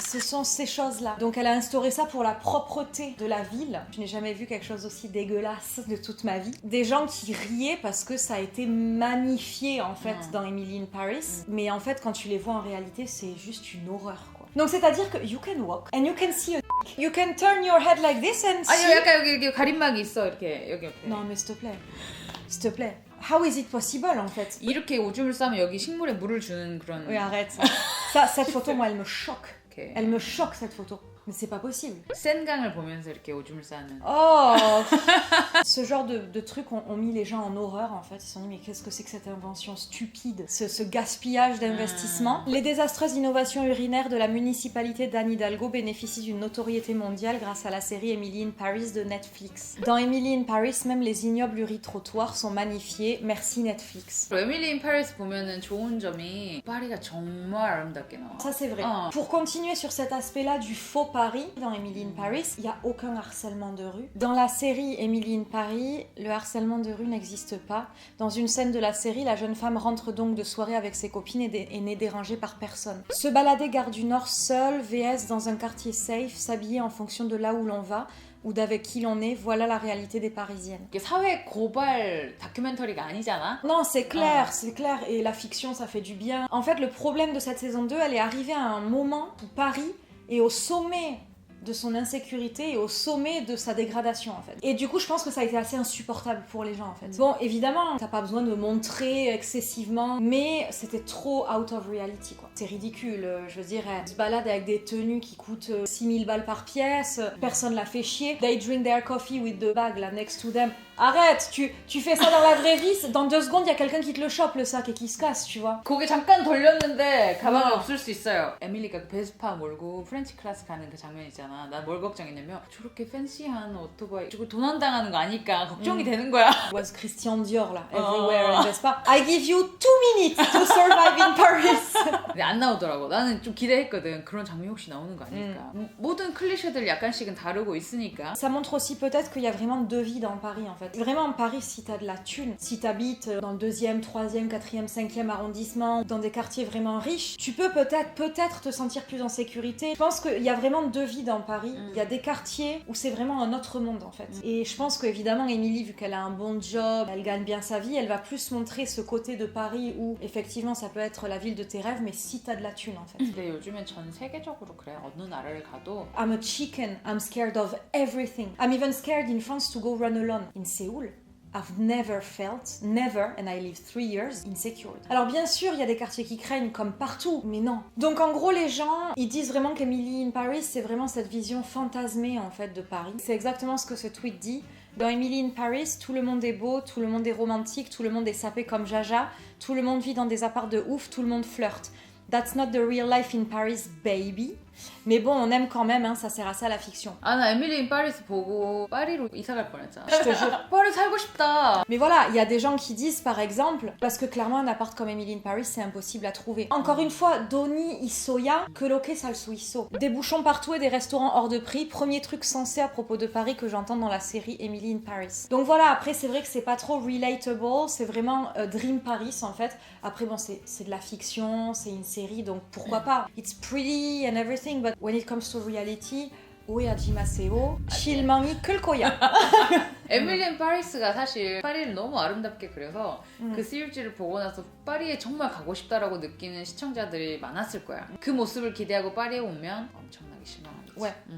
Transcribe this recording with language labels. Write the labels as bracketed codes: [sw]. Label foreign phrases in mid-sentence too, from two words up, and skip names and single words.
[fr] Ce sont ces choses-là. Donc elle a instauré ça pour la propreté de la ville. Je n'ai jamais vu quelque chose aussi dégueulasse de toute ma vie. Des gens qui riaient parce que ça a été magnifié en fait dans Emily in Paris. Mais en fait quand tu les vois en réalité c'est juste une horreur quoi. Donc c'est-à-dire que [en] you can walk and you can see a dick. You can turn your head like this and see... [ko] 아니 약간 여기 가림막이 있어 이렇게 여기 옆에. [fr] Non mais s'il te plaît. S'il te plaît. [en] How is it possible [fr] en fait? [ko] 이렇게 오줌을 싸면 여기 식물에 물을 주는 그런. [fr] Oui arrête. Ça, cette photo moi elle me choque. Okay. Elle me choque cette photo. Mais c'est pas possible. [ko] 센강을 보면서 이렇게 오줌을 싸는. [fr] Oh Ce genre de trucs ont mis les gens en horreur en fait. Ils se sont dit mais qu'est-ce que c'est que cette invention stupide, ce gaspillage d'investissement. Les désastreuses innovations urinaires de la municipalité d'Anne Hidalgo bénéficient d'une notoriété mondiale grâce à la série Emily in Paris de Netflix. Dans Emily in Paris, même les ignobles uri-trottoirs sont magnifiés. Merci Netflix. [ko] 에밀리 인 파리스 보면은 좋은 점이 파리가 정말 아름답게 나와. [fr] Ça c'est vrai. Pour continuer sur cet aspect-là du faux Paris, dans Emily in Paris, il n'y a aucun harcèlement de rue. Dans la série Emily in Paris, le harcèlement de rue n'existe pas. Dans une scène de la série, la jeune femme rentre donc de soirée avec ses copines et n'est dérangée par personne. Se balader gare du Nord seul, vs dans un quartier safe, s'habiller en fonction de là où l'on va, ou d'avec qui l'on est, voilà la réalité des Parisiennes. [ko] 이게 사회 고발 다큐멘터리가 아니잖아. [fr] Non, c'est clair, c'est clair, et la fiction, ça fait du bien. En fait, le problème de cette saison 2, elle est arrivée à un moment où Paris est au sommet de son insécurité et au sommet de sa dégradation, en fait. Et du coup, je pense que ça a été assez insupportable pour les gens, en fait. Bon, évidemment, t'as pas besoin de montrer excessivement, mais c'était trop [en] out of reality, [fr] quoi. C'est ridicule, je veux dire, elle se balade avec des tenues qui coûtent 6000 balles par pièce, personne la fait chier. [en] They drink their coffee with the bag, là, next to them. [fr] Arrête, tu fais ça dans la vraie vie, dans 2 secondes, il y a quelqu'un qui te le chope, le sac, et qui se casse, tu vois. [ko] 고개 잠깐 돌렸는데 가방이 없을 수 있어요. 에밀리가 그 베스파 몰고 [en] French class [ko] 가는 그 장면 있잖아. 난 뭘 걱정했냐면 저렇게 팬시한 오토바이 저거 도난당하는 거 아니까 걱정이 되는 거야. [en] Was Christian Dior, là, everywhere in Vespa. I give you 2 minutes to survive in Paris. [ko] 근데 안 나오더라고. 나는 좀 기대했거든. 그런 장면 혹시 나오는 거 아닐까. 모든 클리셰들 약간씩은 다루고 있으니까. [fr] Ça montre aussi peut-être qu'il y a vraiment 2 vies dans Paris, en fait. Vraiment, Paris, si t'as de la thune, si t'habites dans le 2e, 3e, 4e, 5e arrondissement, dans des quartiers vraiment riches, tu peux peut-être te sentir plus en sécurité. Je pense qu'il y a vraiment 2 vies dans Paris. Il y a des quartiers où c'est vraiment un autre monde, en fait. Et je pense qu'évidemment, Émilie, vu qu'elle a un bon job, elle gagne bien sa vie, elle va plus montrer ce côté de Paris où, effectivement, ça peut être la ville de tes rêves, mais si t'as de la thune, en fait. [ko] 근데 요즘엔 전 세계적으로 그래. 어느 나라를 가도 [en] I'm a chicken. I'm scared of everything. I'm even scared in France to go run alone. In Seoul, I've never, and I lived 3 years, insecure. [fr] Alors bien sûr, il y a des quartiers qui craignent comme partout, mais non. Donc en gros, les gens, ils disent vraiment qu'Emily in Paris, c'est vraiment cette vision fantasmée en fait de Paris. C'est exactement ce que ce tweet dit. Dans Emily in Paris, tout le monde est beau, tout le monde est romantique, tout le monde est sapé comme Jaja, tout le monde vit dans des apparts de ouf, tout le monde flirte. [en] That's not the real life in Paris, baby. [fr] Mais bon, on aime quand même, hein, ça sert à ça la fiction. [ko] 아, 나 에밀리 인 파리스 보고 파리로 이사 갈 뻔했잖아. [fr] Je te jure. [ko] 파리 살고 싶다. [fr] Mais voilà, il y a des gens qui disent par exemple, parce que clairement un appart comme Emily in Paris c'est impossible à trouver. Encore une fois, Doni Isoya, que lo que sal suiso. Des bouchons partout et des restaurants hors de prix, premier truc sensé à propos de Paris que j'entends dans la série Emily in Paris. Donc voilà, après c'est vrai que c'est pas trop relatable, c'est vraiment Dream Paris en fait. Après bon, c'est de la fiction, c'est une série, donc pourquoi pas. [en] It's pretty and everything, but when it comes to reality, [ko] 오해하지마세요. 실망이 클 거야. 에밀리 인 파리스가 사실 파리를 너무 아름답게 그려서 그 시리즈를 보고 나서 파리에 정말 가고 싶다라고 느끼는 시청자들이 많았을 거야. 그 모습을 기대하고 파리에 오면 엄청나게 실망하겠지.